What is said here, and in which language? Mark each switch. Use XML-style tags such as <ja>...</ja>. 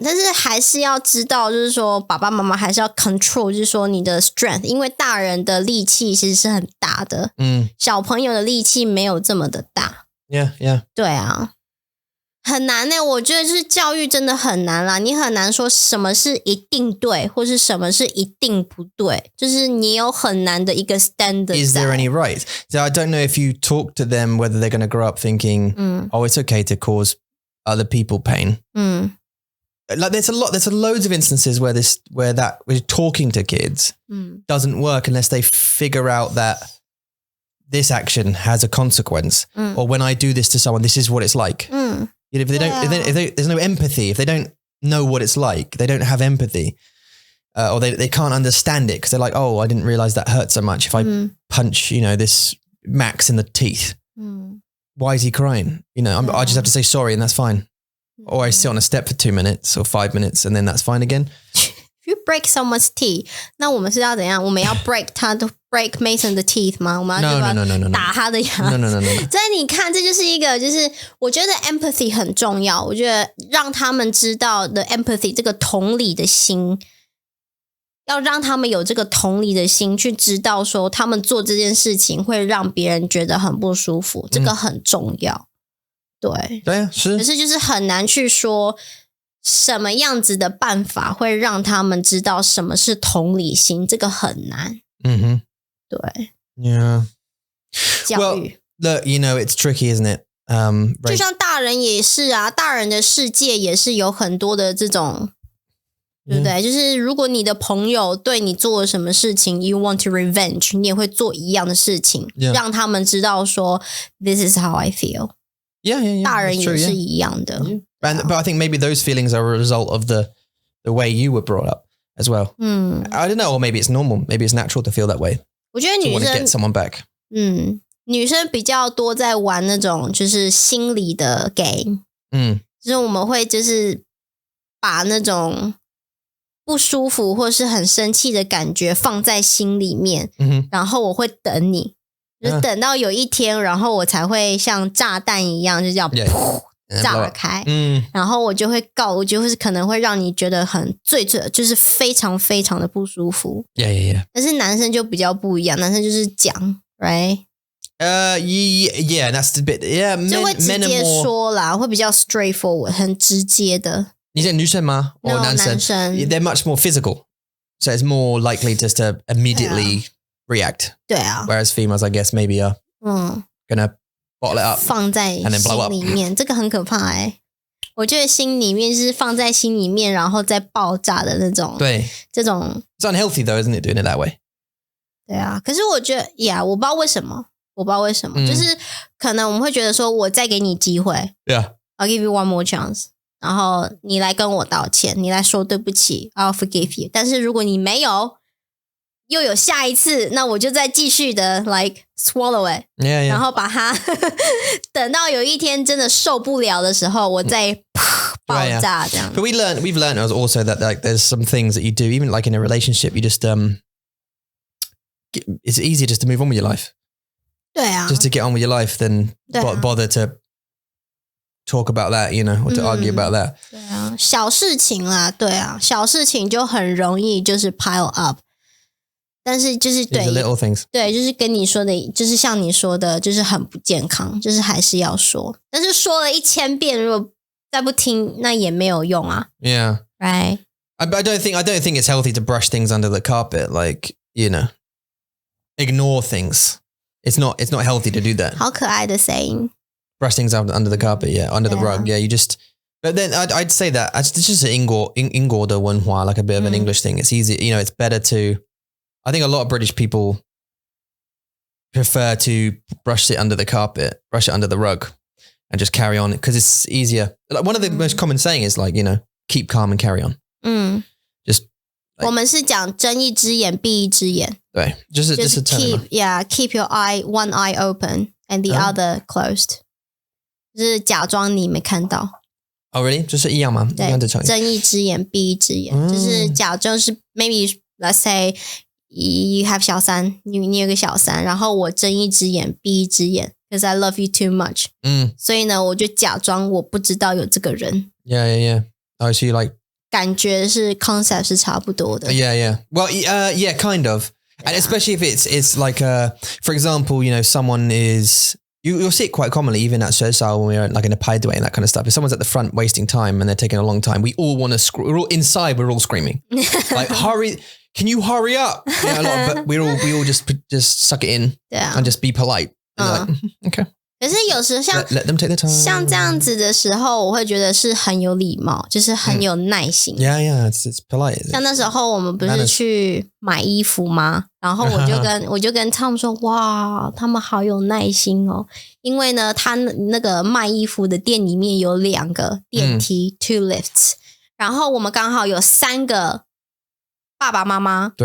<zh>但是还是要知道，就是说爸爸妈妈还是要 control， 就是说你的 strength， 因为大人的力气其实是很大的，小朋友的力气没有这么的大。</zh> <en>Yeah.</en> <zh>对啊。很难呢，我觉得就是教育真的很难啦，你很难说什么是一定对，或是什么是一定不对，就是你有很难的一个 standard.</zh> <en>Is there any right? So I don't know if you talk to them whether they're going to grow up thinking, oh, it's okay to cause other people pain. Like there's loads of instances where we're talking to kids doesn't work unless they figure out that this action has a consequence, or when I do this to someone, this is what it's like. If they don't, if there's no empathy, if they don't know what it's like, they don't have empathy, or they can't understand it because they're like, oh, I didn't realize that hurt so much. If I punch, this Max in the teeth, why is he crying? I just have to say sorry and that's fine. Or I sit on a step for 2 minutes or 5 minutes and then that's fine again. If you break someone's teeth,</en> <zh>那我们是要怎样？我们要 break Mason 的 teeth 吗？我们要打他的牙？</zh> <en>No.</en> <zh>所以你看，这就是一个，就是我觉得 empathy 很重要。我觉得让他们知道的 empathy 这个同理的心，要让他们有这个同理的心，去知道说他们做这件事情会让别人觉得很不舒服，这个很重要。对啊，是。可是就是很难去说什么样子的办法会让他们知道什么是同理心，这个很难。对。</zh> <en>Yeah.</en> <zh>教育。</zh> <en>Well, look, it's tricky, isn't it?</en> <zh>就像大人也是啊，大人的世界也是有很多的这种，对不对？就是如果你的朋友对你做了什么事情 ，</zh> <en>you want to revenge，</en> <zh>你也会做一样的事情，让他们知道说 ，</zh> <en>this is how I feel。 Yeah.</en> <zh>大人也是一样的。</zh> <en>But I think maybe those feelings are a result of the way you were brought up as well. I don't know, or maybe it's normal. Maybe it's natural to feel that way.</en> <zh>我觉得女生</zh> <en>to want to get someone back.</en> <zh>女生比较多在玩那种就是心理的 game。就是我们会就是把那种不舒服或是很生气的感觉放在心里面，然后我会等你。就是等到有一天，然后我才会像炸弹一样，就这样噗炸开，然后我就会我就是可能会让你觉得很最就是非常非常的不舒服。</zh> <en>Yeah.</en> <zh>但是男生就比较不一样，男生就是讲 ，right？</zh> <en>Yeah, that's the bit. Yeah,</en> <zh>就会直接说啦，会比较 straightforward， 很直接的。你是女生吗？</zh> <en>No, 男生 They're much more physical, so it's more likely just to immediately react.</en> <zh>对啊。</zh> <en>Whereas females, I guess, maybe are gonna bottle it up,</en> <zh>放在心里面，这个很可怕我觉得心里面就是放在心里面，然后再爆炸的那种。对，这种</zh> <en>It's unhealthy though, isn't it? Doing it that way.</en> <zh>对啊，可是我觉得我不知道为什么，就是可能我们会觉得说，我再给你机会</zh> <en>，Yeah, I'll give you one more chance，</en> <zh>然后你来跟我道歉，你来说对不起 ，</zh> <en>I'll forgive you。</en> <zh>但是如果你没有，又有下一次，那我就再继续的</zh> <en>like swallow it， yeah.</en> <zh>然后把它等到有一天真的受不了的时候，我再爆炸这样。</zh> <en>But we've learned also that like there's some things that you do, even like in a relationship, you just it's easier just to move on with your life.</en> <zh>对啊</zh> <en>Just to get on with your life than bother to talk about that, or to argue about that.</en> <zh>对啊，小事情啦，对啊，小事情就很容易就是</zh> <en>pile up。</en> <zh>但是就是对</zh> <en>little things.</en> <zh>对，就是跟你说的，就是像你说的，就是很不健康，就是还是要说。但是说了1000遍，如果再不听，那也没有用啊。</zh> <en>Yeah. Right. I don't think it's healthy to brush things under the carpet, like, ignore things. It's not healthy to do that.</en> <zh>好可爱的 saying.</zh> <en>Brush things under the carpet, yeah, under the rug, yeah. You just, but then I'd say that it's just an</en> <zh>英国的文化,</zh> <en>like a bit of an English thing. It's easy, it's better to. I think a lot of British people prefer to brush it under the carpet, brush it under the rug, and just carry on because it's easier. Like one of the most common saying is like, keep calm and carry on. Just.</en> <zh>我们是讲睁一只眼闭一只眼。对，就是</zh> <en>keep your one eye open and the other closed，</en> <zh>就是假装你没看到。</zh> <en>Oh really？</en> <zh>就是一样吗？对，睁一只眼闭一只眼，就是假装是</zh> <en>maybe let's say you have</en> <zh>小三，你有个小三，然后我睁一只眼闭一只眼 ，</zh> <en>because I love you too much。</en> <zh>所以呢，我就假装我不知道有这个人。</zh> <en>Yeah. Oh, so you like</en> <zh>感觉是 concept 是差不多的。</zh> <en>Yeah. Well, yeah, kind of. And especially if it's like, for example, someone is You'll see it quite commonly, even at 学校 when we're like in a排队 and that kind of stuff. If someone's at the front wasting time and they're taking a long time, we all want to we're all inside, we're all screaming. Like, hurry, can you hurry up? But we all just suck it in and just be polite. And like, okay.</en> <zh>可是有时像</zh> <en>let them take the time.</en> <zh>像这样子的时候，我会觉得是很有礼貌，就是很有耐心。</zh> <en>Yeah, it's polite.</en> <zh>像那时候我们不是去买衣服吗？然后我就跟 Tom 说，哇，他们好有耐心哦，因为呢，他那个卖衣服的店里面有2个电梯，</zh> <en>2 lifts，</en> <zh>然后我们刚好有3个爸爸妈妈，</zh>